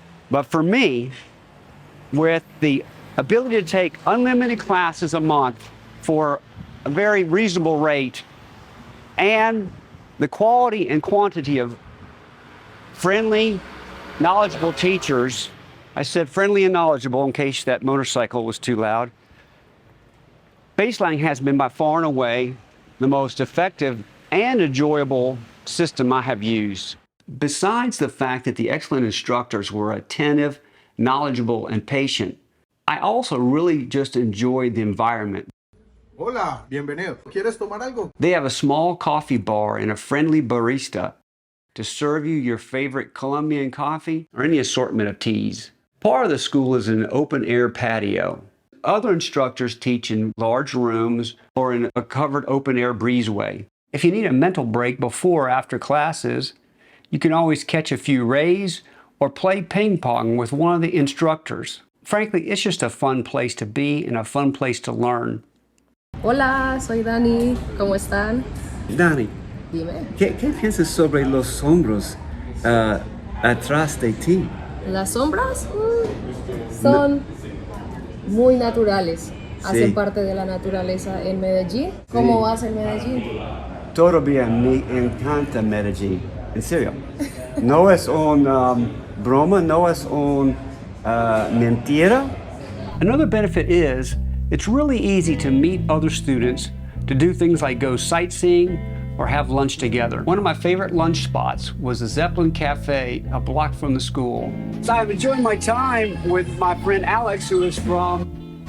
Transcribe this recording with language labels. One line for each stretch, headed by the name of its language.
English: But for me, with the ability to take unlimited classes a month for a very reasonable rate, and the quality and quantity of friendly, knowledgeable teachers, I said friendly and knowledgeable in case that motorcycle was too loud, Baselang has been by far and away the most effective and enjoyable system I have used. Besides the fact that the excellent instructors were attentive, knowledgeable, and patient, I also really just enjoyed the environment.
Spanish: Hola, bienvenido. ¿Quieres tomar algo?
English: They have a small coffee bar and a friendly barista to serve you your favorite Colombian coffee or any assortment of teas. Part of the school is an open-air patio. Other instructors teach in large rooms or in a covered open-air breezeway. If you need a mental break before or after classes, you can always catch a few rays or play ping pong with one of the instructors. Frankly, it's just a fun place to be and a fun place to learn.
Spanish: Hola, soy Dani. ¿Cómo están? Dani, Dime. ¿qué piensas sobre los sombros atrás de ti? Las sombras son muy naturales. Hacen parte de la naturaleza en Medellín. ¿Cómo vas en Medellín? Todo bien, me encanta Medellín. En serio. No es un broma, no es un mentira.
English: Another benefit is it's really easy to meet other students, to do things like go sightseeing or have lunch together. One of my favorite lunch spots was the Zeppelin Cafe a block from the school. So I've enjoyed my time with my friend Alex, who is from